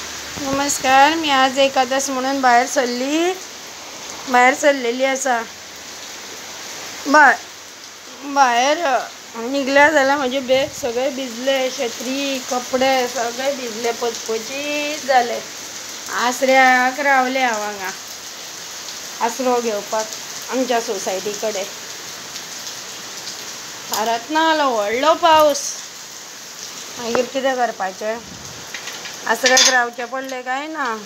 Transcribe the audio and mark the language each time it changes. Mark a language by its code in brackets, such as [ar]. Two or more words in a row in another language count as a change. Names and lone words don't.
[kok] नमस्कार. मी आज एकादश म्हणून बाहेर सरलेली असा. [mr] बाहेर निघल्या झाला म्हणजे बॅग सगळे भिजले, छत्री कपडे सगळे भिजले, पचपचीत झाले. [kok] आसऱ्याक रावले हांगा आसरो घेवपाक आमच्या सोसायटी कडेन. फारात ना आलो व्हडलो पावस. मागीर कितें करपाचें? आसऱ्याक रावचें पडलें काय ना.